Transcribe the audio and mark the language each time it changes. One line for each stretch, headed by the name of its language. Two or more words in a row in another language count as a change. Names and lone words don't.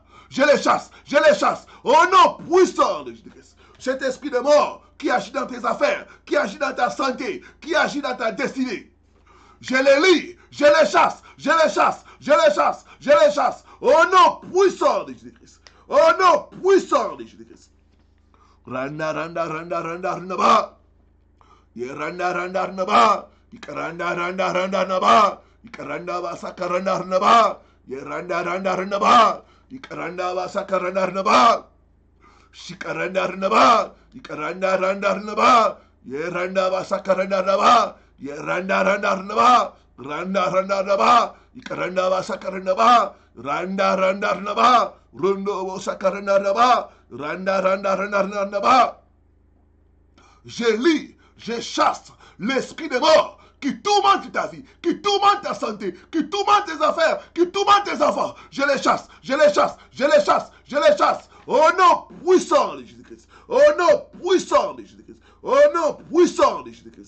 French: Je les chasse, au nom puissant de Jésus-Christ. Cet esprit de mort qui agit dans tes affaires, qui agit dans ta santé, qui agit dans ta destinée. Je les lis, je les chasse, au nom puissant de Jésus-Christ. Au nom puissant de Jésus-Christ. Randa, randa, randa, randa, randa, Yeranda, randa, randa, Ikaranda, randa, randa, randa, Ikaranda, basa, karanda, randa, Yeranda, randa, randa, Ikaranda basa karanda rnaba. Shikaranda rnaba. Ikaranda randa rnaba. Yeranda basa karanda rnaba. Yeranda randa rnaba. Randa randa rnaba. Ikaranda basa karanda rnaba. Randa randa rnaba. Rundo basa karanda rnaba. Randa randa randa rnaba. Je lis, je chasse l'esprit de mort qui tourmente ta vie, qui tourmente ta santé, qui tourmente tes affaires, qui tourmente tes enfants. Je les chasse, au nom puissant de Jésus-Christ. Au nom puissant de Jésus-Christ. Au nom puissant de Jésus-Christ.